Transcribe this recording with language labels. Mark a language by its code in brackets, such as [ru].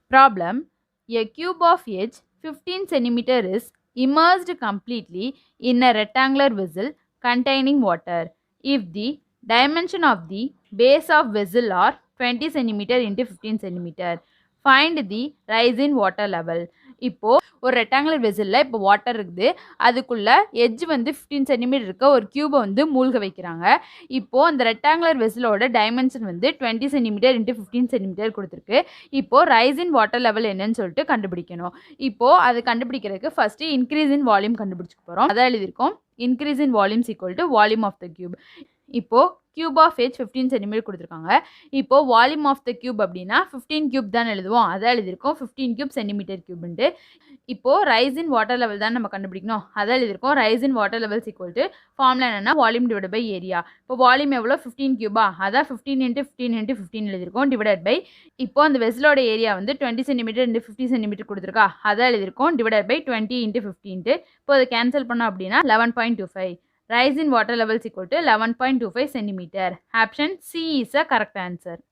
[en] Problem: a cube of edge 15 cm is immersed completely in a rectangular vessel containing water. If the dimension of the base of vessel are 20 cm into 15 cm, find the rise in water level. [ta] இப்போ ஒரு rectangular வெசலில் இப்போ water இருக்குது, அதுக்குள்ள edge வந்து 15 centimetre இருக்க ஒரு கியூபை வந்து மூழ்க வைக்கிறாங்க. இப்போது அந்த ரெக்டாங்குலர் வெசலோட டைமென்ஷன் வந்து 20 சென்டிமீட்டர் இன்ட்டு 15 சென்டிமீட்டர் கொடுத்துருக்கு. இப்போது ரைஸ் இன் வாட்டர் லெவல் என்னன்னு சொல்லிட்டு கண்டுபிடிக்கணும். இப்போது அது கண்டுபிடிக்கிறதுக்கு ஃபஸ்ட்டு இன்க்ரீஸ் இன் வால்யூம் கண்டுபிடிச்சிக்க போகிறோம். அதான் எழுதியிருக்கோம், increase in volumes equal to volume of the cube. இப்போது கியூப் ஆஃப் எச் 15 சென்டிமீட்டர் கொடுத்துருக்காங்க. இப்போது வால்யூம் ஆஃப் த கியூப் அப்படின்னா 15 கியூப் தான் எழுதுவோம், அதான் எழுதியிருக்கோம் 15 கியூப் சென்டிமீட்டர் கியூப்ன்ட்டு. இப்போது ரைஸ் இன் வாட்டர் லெவல் தான் நம்ம கண்டுபிடிக்கணும், அதான் எழுதியிருக்கோம் rice in water levels equal to formula என்னன்னா வால்யூம் டிவைட் பை ஏரியா. இப்போ வால்யூம் எவ்வளோ 15 கியூபா, அதான் 15 இன்ட்டு 15 இன்ட்டு 15 எழுதியிருக்கோம் டிவைட் பை, இப்போ அந்த வெசலோட ஏரியா வந்து 20 சென்டிமீட்டர் இன்ட்டு 50 சென்டிமீட்டர் கொடுத்துருக்கா, அதான் எழுதியிருக்கோம் டிவைட் பை 20 இன்ட்டு 15. இப்போ அதை கேன்சல் பண்ணோம் அப்படின்னா 11.25. [en] Rise in water levels equal to 11.25 centimeter. Option C is the correct answer.